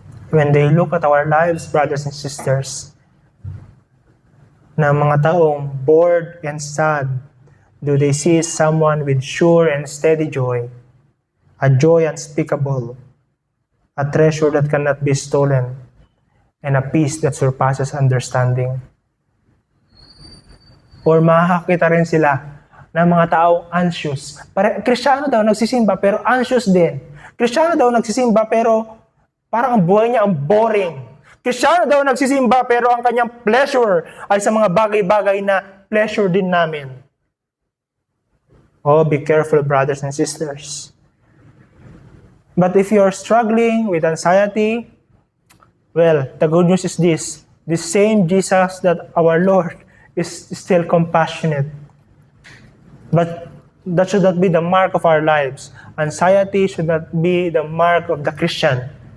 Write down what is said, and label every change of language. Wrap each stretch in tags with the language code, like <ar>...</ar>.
<en>When they look at our lives, brothers and sisters, na mga taong bored and sad, do they see someone with sure and steady joy, a joy unspeakable, a treasure that cannot be stolen, and a peace that surpasses understanding?</en> <tl>Or makakakita rin sila ng mga taong anxious. Kristiyano daw nagsisimba pero anxious din. Kristiyano daw nagsisimba pero parang ang buhay niya ang boring. Kristiyano daw nagsisimba pero ang kanyang pleasure ay sa mga bagay-bagay na pleasure din namin.</tl> <en>Oh, be careful, brothers and sisters. But if you're struggling with anxiety, well, the good news is this. The same Jesus that our Lord is still compassionate. But that should not be the mark of our lives. Anxiety should not be the mark of the Christian.</en>